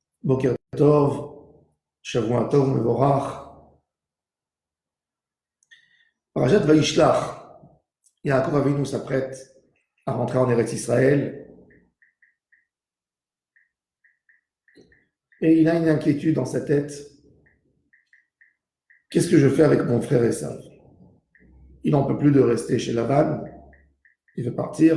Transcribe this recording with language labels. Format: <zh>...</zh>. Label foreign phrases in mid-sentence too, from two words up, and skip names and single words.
<he>בוקר טוב, שבוע טוב, מבורך.</he> <fr>Parashat Vayishlach, Yaakov Avinu s'apprête à rentrer en Eretz Israël et il a une inquiétude dans sa tête. Qu'est-ce que je fais avec mon frère Esav? Il n'en peut plus de rester chez Laban, il veut partir.</fr>